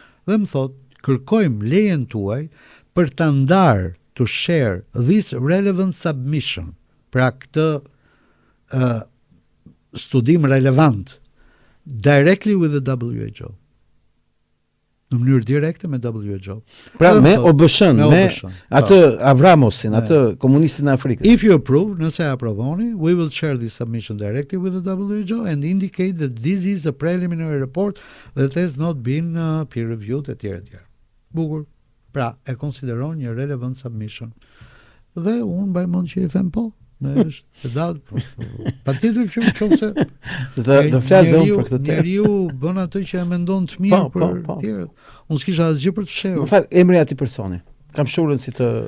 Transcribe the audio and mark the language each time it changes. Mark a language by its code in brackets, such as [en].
[sq] Dhe më thot, kërkojmë lejen tuaj për ta ndarë [en] to share this relevant submission. [sq] Pra këtë studim [en] relevant directly with the WHO. [sq] Në mënyrë direkte me WHO. Pra me OBSH-n, me atë Avramosin, atë komunistin e Afrikës. [en] If you approve, [sq] nëse aprovoni, [en] we will share this submission directly with the WHO and indicate that this is a preliminary report that has not been peer reviewed etj. [sq] Bukur. Pra, e konsideron një [en] relevant submission. [sq] Dhe unë mbaj mend që I them po. Është datë, patjetër që qofse do flas dhe unë për këtë temë. Njeriu bën atë që e mendon të mirë për tjerët. Unë s'kisha asgjë për të fshehur. Më fal, emri I atij personi. Kam shurën si të